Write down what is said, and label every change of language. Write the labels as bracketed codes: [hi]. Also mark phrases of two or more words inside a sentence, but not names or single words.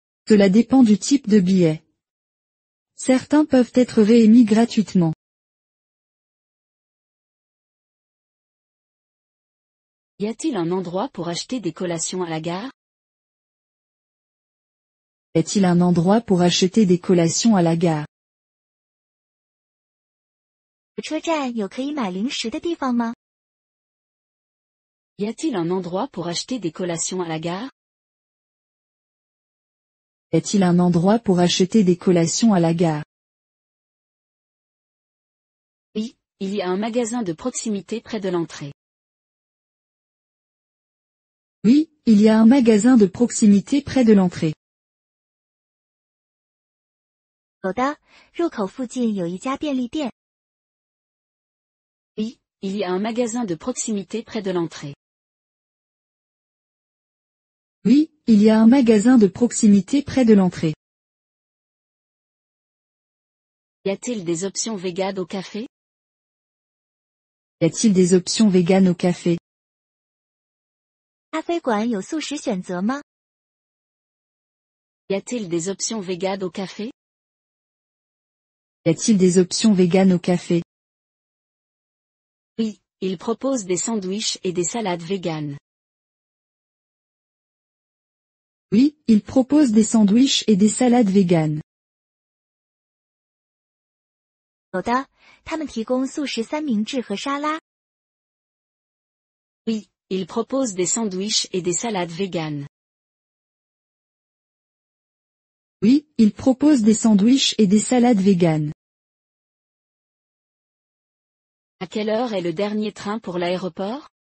[fr] Cela dépend du type de billet. Certains peuvent être réémis gratuitement. Y a-t-il un endroit pour acheter des collations à la gare? Est-il un endroit pour acheter des collations à la gare? [zh] 火车站有可以买零食的地方吗？ [fr] Y a-t-il un endroit pour acheter des collations à la gare? Est-il un endroit pour acheter des collations à la gare? Oui, il y a un magasin de proximité près de l'entrée. Oui, il y a un magasin de proximité près de l'entrée. [zh] 有的，入口附近有一家便利店。 [fr] Oui, il y a un magasin de proximité près de l'entrée. Oui, il y a un magasin de proximité près de l'entrée. Y a-t-il des options véganes au café? Y a-t-il des options véganes au café? [zh] 咖啡馆有素食选择吗？ [fr] Y a-t-il des options véganes au café? Y a-t-il des options véganes au café? Oui, il propose des sandwichs et des salades véganes. Oui, il propose des sandwichs et des salades véganes. [zh] 有的，他们提供素食三明治和沙拉。 [fr] Oui, il propose des sandwichs et des salades véganes. Oui, il propose des sandwichs et des salades véganes. À quelle heure est le dernier train pour l'aéroport?